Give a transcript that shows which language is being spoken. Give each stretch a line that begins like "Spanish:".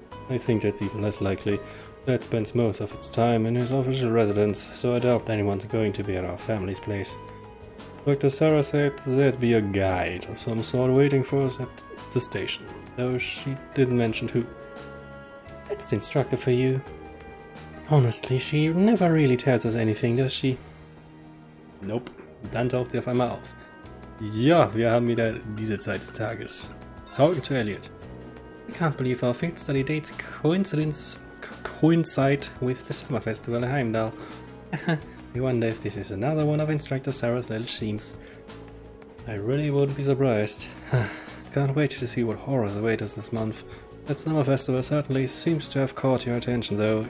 English: I think that's even less likely. Dad spends most of its time in his official residence, so I doubt anyone's going to be at our family's place. Dr. Sarah said there'd be a guide of some sort waiting for us at the station, though she didn't mention who. That's the instructor for you. Honestly, she never really tells us anything, does she?
German: Nope, dann taucht sie auf einmal auf. Ja, wir haben wieder diese Zeit des Tages.
English: Talking to Elliot. I can't believe our field study dates coincide with the summer festival in Heimdallr. I wonder if this is another one of Instructor Sarah's little schemes. I really wouldn't be surprised. Can't wait to see what horrors await us this month. That summer festival certainly seems to have caught your attention though.